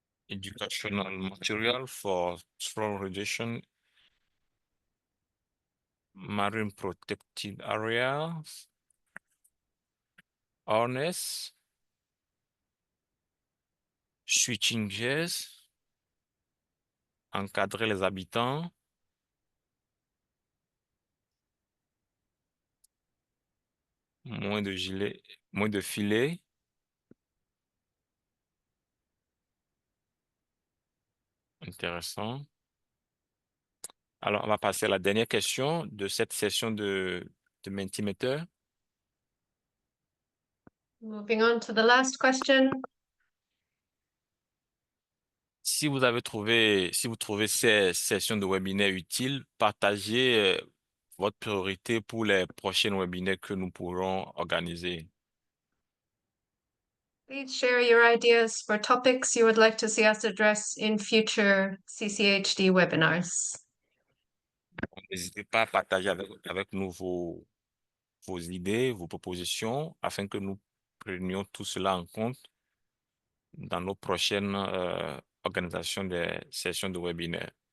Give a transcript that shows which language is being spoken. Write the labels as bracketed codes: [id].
[en] Educational material for straw reduction, marine protected area, harness, switching gears, [fr] encadrer les habitants, moins de gilets, moins de filets. Intéressant. Alors, on va passer à la dernière question de cette session de Mentimeter. [en] Moving on to the last question. [fr] Si vous trouvez ces sessions de webinaire utiles, partagez votre priorité pour les prochaines webinaires que nous pourrons organiser. [en] Please share your ideas for topics you would like to see us address in future CCAHD webinars. [fr] N'hésitez pas à partager avec nous vos idées, vos propositions, afin que nous prenions tout cela en compte dans nos prochaines organisations des sessions de webinaire.